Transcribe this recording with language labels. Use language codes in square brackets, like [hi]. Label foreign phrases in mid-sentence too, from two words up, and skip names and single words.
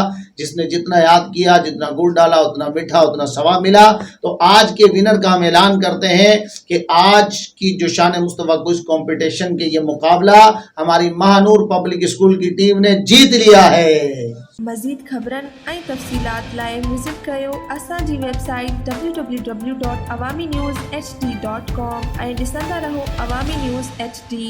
[ur] جس نے جتنا یاد کیا، جتنا گڑ ڈالا، اتنا میٹھا، اتنا ثواب ملا۔ تو آج کے ونر کا ہم اعلان کرتے ہیں کہ آج کی جو شان مصطفیٰ کوئز کمپٹیشن کے یہ مقابلہ ہماری مہانور پبلک اسکول کی ٹیم نے جیت لیا ہے۔ [sd] مزيد خبرن ۽ تفصيلات لاءِ وزٽ ڪريو اسان جي ويبسائيٽ www.awamiNewsHD.com ۽ ڏسندا رهو عوامي نيوز HD.